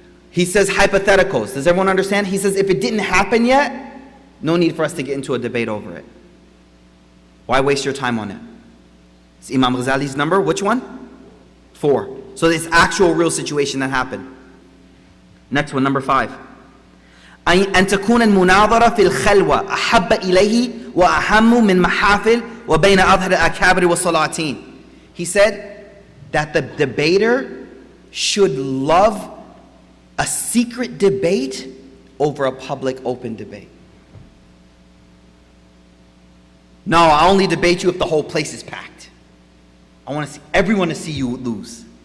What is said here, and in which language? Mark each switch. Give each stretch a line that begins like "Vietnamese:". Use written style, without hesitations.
English: He says hypotheticals. Does everyone understand? He says if it didn't happen yet, no need for us to get into a debate over it. Why waste your time on it? It's Imam Ghazali's number, which one? 4. So it's actual real situation that happened. Next one, number 5.
Arabic: أن تكون المناظرة في الخلوة أحب إليه وأهم من محافل وبين أظهر الأكابر والسلاطين.
English: He said that the debater should love a secret debate over a public open debate. No, I only debate you if the whole place is packed. I want to see everyone to see you lose.